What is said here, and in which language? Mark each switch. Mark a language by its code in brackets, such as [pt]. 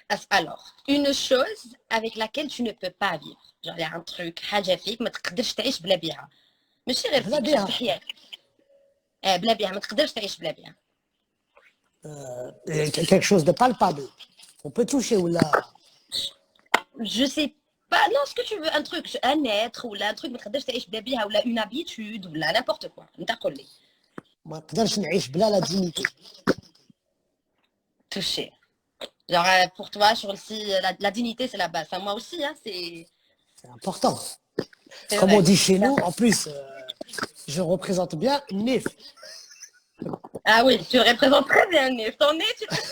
[fr] Alors, une chose avec laquelle tu ne peux pas vivre. Genre, il y a un truc, [ar] حاجة فيك ما تقدرش تعيش بلا بيها. ماشي غير بلا بيها. في حياتك. بلا بيها، ما تقدرش تعيش بلا بيها. [fr] Quelque chose de palpable. On peut toucher ou là. Je sais pas, non, ce que tu veux, un truc, un être, ou là, un truc, [ar] ما تقدرش تعيش بلا بيها, [fr] ou là, une habitude, ou là, n'importe quoi. [ar] انت قول لي. ما نقدرش نعيش بلا [fr] la dignité. Touché. Genre, pour toi, sur si la dignité, c'est la base. Enfin, moi aussi, hein, C'est important. c'est Comme on vrai. dit chez nous, en plus, je représente bien Nif. Ah oui, tu représentes très bien le nez. Ton nez, tu...